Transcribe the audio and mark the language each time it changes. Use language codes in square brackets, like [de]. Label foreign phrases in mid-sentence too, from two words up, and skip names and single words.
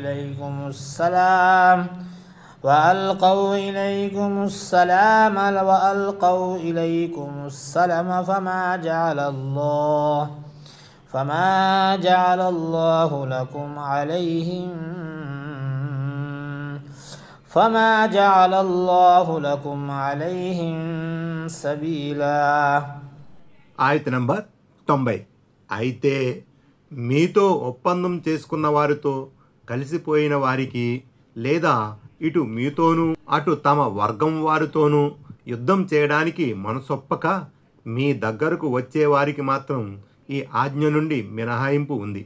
[ar] إليكم السلام فما جعل الله لكم عليهم سبيلا. [te] ఆయత నంబర్ 90. అయితే మీతో ఒప్పందం చేసుకున్న వారితో కలిసిపోయిన వారికి లేదా ఇటు మీతోనూ అటు తమ వర్గం వారితోనూ యుద్ధం చేయడానికి మనసొప్పక మీ దగ్గరకు వచ్చే వారికి మాత్రం ఈ ఆజ్ఞ నుండి మినహాయింపు ఉంది.